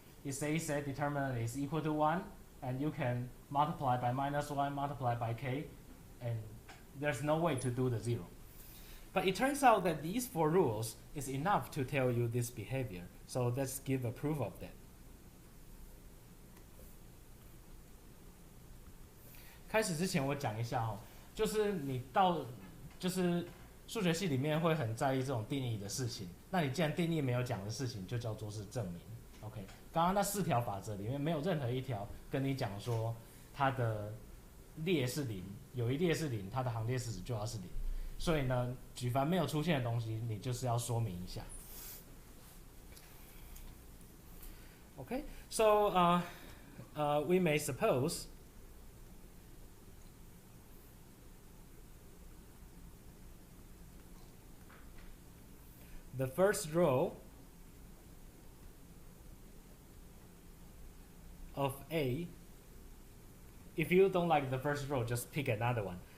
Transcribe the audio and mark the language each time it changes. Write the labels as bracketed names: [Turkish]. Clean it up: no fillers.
[English] It says that determinant is equal to 1, and you can multiply by -1, multiply by k, and there's no way to do the 0. But it turns out that these 4 rules is enough to tell you this behavior. So let's give a proof of that. [Chinese] 开始之前我讲一下哦，就是你就是数学系里面会很在意这种定义的事情。那你既然定义没有讲的事情，就叫做是证明。OK， 刚刚那4条法则里面没有任何一条跟你讲说它的列是0，有一列是0，它的行列式子就要是0。所以呢，举凡没有出现的东西，你就是要说明一下。 [English] Okay, so we may suppose the first row of A, if you don't like the first row, just pick another one.